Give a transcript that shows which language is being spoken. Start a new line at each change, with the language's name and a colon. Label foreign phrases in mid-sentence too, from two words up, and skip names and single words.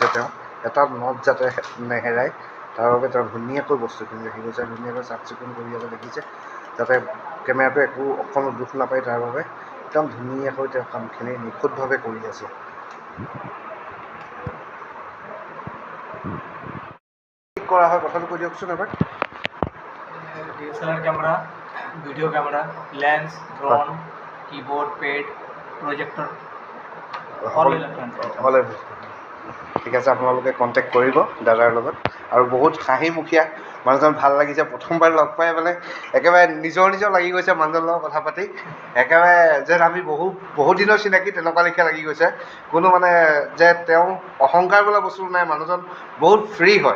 Assamese: তেওঁ এটা নট যাতে নেহেৰায় তাৰ বাবে তেওঁ ধুনীয়াকৈ বস্তুখিনি ৰাখি গৈছে, ধুনীয়াকৈ চাফ চিকুণ কৰি ইয়াতে দেখিছে, যাতে কেমেৰাটো একো অকণো দুখ নাপায়, তাৰ বাবে একদম ধুনীয়াকৈ তেওঁ কামখিনি নিখুঁতভাৱে কৰি আছে। কি কৰা হয় কথাটো কৈ দিয়কচোন এবাৰ।
English: DSLR camera, video camera, lens, drone, keyboard, pad, projector, all electronic.
Assamese: ঠিক আছে, আপোনালোকে কণ্টেক্ট কৰিব দাদাৰ লগত। আৰু বহুত হাঁহিমুখীয়া মানুহজন, ভাল লাগিছে। প্ৰথমবাৰ লগ পাই মানে একেবাৰে নিজৰ লাগি গৈছে মানুহজনৰ লগত কথা পাতি, একেবাৰে যেন আমি বহুত দিনৰ চিনাকি তেনেকুৱা লেখীয়া লাগি গৈছে। কোনো মানে যে তেওঁ অহংকাৰ বোলা বস্তু নাই, মানুহজন বহুত ফ্ৰী হয়।